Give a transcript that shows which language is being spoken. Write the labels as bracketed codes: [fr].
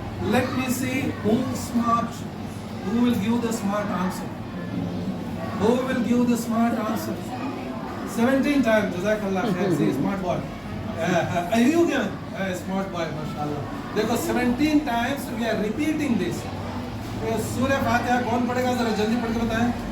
[en] Let me see who will give the smart answer. Who will give the smart answer? 17 times. [ar] جزاک اللہ خیر. [en] See smart boy. [ur] ایو کیا smart boy ماشاءاللہ. دیکھو [en] 17 times we are repeating this. [ur] سورہ فاتحہ کون پڑھے گا؟ ذرا جلدی پڑھ کے بتائیں.